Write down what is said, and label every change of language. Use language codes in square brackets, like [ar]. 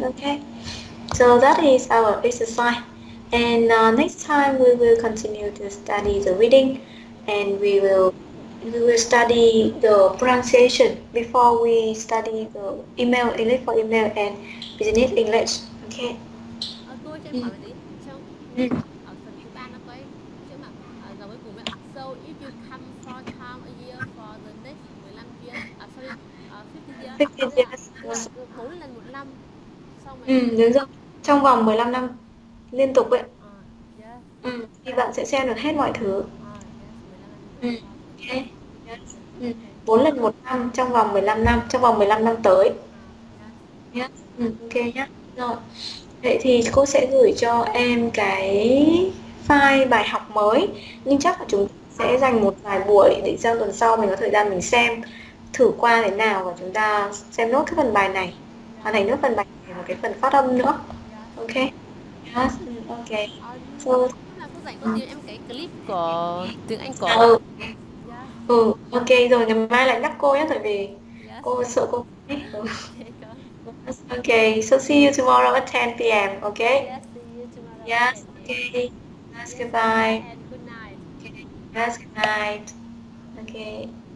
[en] Yeah, okay. So that is our exercise. And next time we will continue to study the reading, and we will study the pronunciation before we study the email English for email and business English. Okay. [vi] Cô ơi, cho em Ừ. hỏi một tí. Trong Ừ. ở phần thứ ba nó có cái chữ mà dòng cuối cùng ấy. [en] So if you come 4 times a year for the next 15 years, sorry, 50 years, 15 [vi] tức là [en] years. [vi] 4 lần một năm. Xong rồi Đúng rồi. Trong vòng 15 năm liên tục ấy. [en] yes, [vi] Thì bạn sẽ xem được hết mọi thứ. [en] yes, [vi] 15 năm liên tục Ừ. [en] for the next Ok. 15 years. Yes. Okay. [vi] 4 lần một năm trong vòng 15 năm, trong vòng 15 năm tới. [en] Yes. Yes. Ok [vi] nhé. Rồi. Vậy thì cô sẽ gửi cho em cái file bài học mới, nhưng chắc là chúng ta sẽ dành một vài buổi để sang tuần sau mình có thời gian mình xem thử qua thế nào, và chúng ta xem nốt cái phần bài này, hoàn thành nốt phần bài này và cái phần phát âm nữa. [en] Yes. Ok. Yes. Ok. So, [vi] Lúc nào cô rảnh cô tìm em cái clip của tiếng Anh của ừ, [en] yes, [vi] ok rồi, ngày mai lại nhắc cô nhé, tại vì [en] yes. [vi] cô sợ cô. [en] Okay, cô. Yes, okay, so see you tomorrow at 10 p.m. Okay? Yes, see you tomorrow at Yes, 10 p.m. okay. Yes, Yes, bye bye goodbye. and good night. Okay. Yes, good night. Okay.